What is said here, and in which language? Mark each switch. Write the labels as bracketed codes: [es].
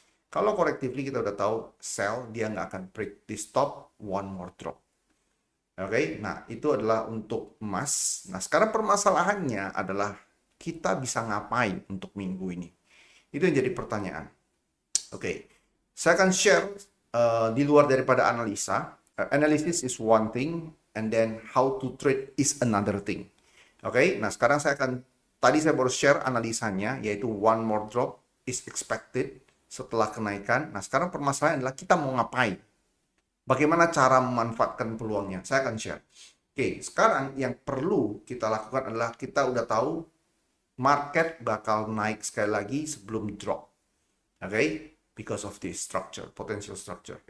[id] Kalau collectively kita udah tahu sell, dia nggak akan break di stop, [en] one more drop. [id] Oke, nah itu adalah untuk emas. Nah sekarang permasalahannya adalah kita bisa ngapain untuk minggu ini? Itu yang jadi pertanyaan. Oke, saya akan share di luar daripada analisa. [en] Analysis is one thing, and then how to trade is another thing. [id] Oke, nah sekarang tadi saya baru share analisanya, yaitu [en] one more drop is expected [id] setelah kenaikan. Nah, sekarang permasalahan adalah kita mau ngapain? Bagaimana cara memanfaatkan peluangnya? Saya akan share. Oke, sekarang yang perlu kita lakukan adalah kita udah tahu market bakal naik sekali lagi sebelum drop. [en] Oke, because of this structure, potential structure.